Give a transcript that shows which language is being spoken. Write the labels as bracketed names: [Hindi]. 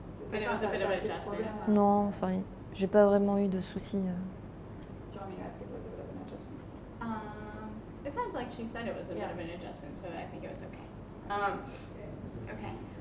[English] But it was a bit of an adjustment. [French] Non, enfin, j'ai pas vraiment eu de soucis. [English] Do you want me to ask if it was a bit of an adjustment? It sounds like she said it was a bit of an adjustment, so I think it was okay. Okay.